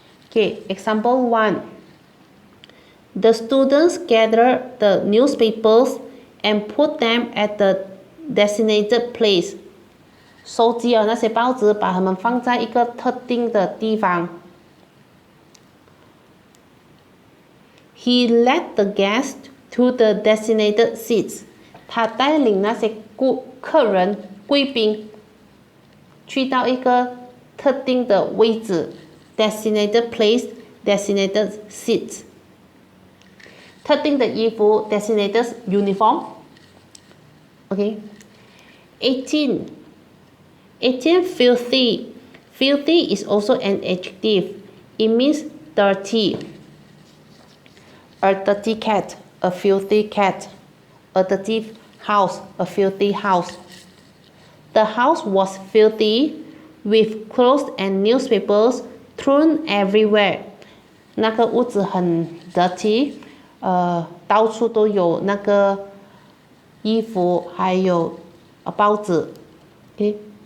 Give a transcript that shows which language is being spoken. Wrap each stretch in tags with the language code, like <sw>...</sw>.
<en>Okay, example 1 The students gather the newspapers and put them at the designated place</en> <zh>收集了那些报纸把它们放在一个特定的地方</zh> <en>He led the guests to the designated seats.</en> <zh>他带领那些客人、贵宾去到一个特定的位置</zh> <en>designated place, designated seats.</en> <zh>特定的衣服</zh> <en>designated uniform. Okay. 18. 18. Filthy. Filthy is also an adjective. It means dirty. A dirty cat, a filthy cat. A dirty house, a filthy house. The house was filthy with clothes and newspapers thrown everywhere.</en> <zh>那个屋子很 dirty, 到处都有那个衣服还有报纸 Okay.</zh>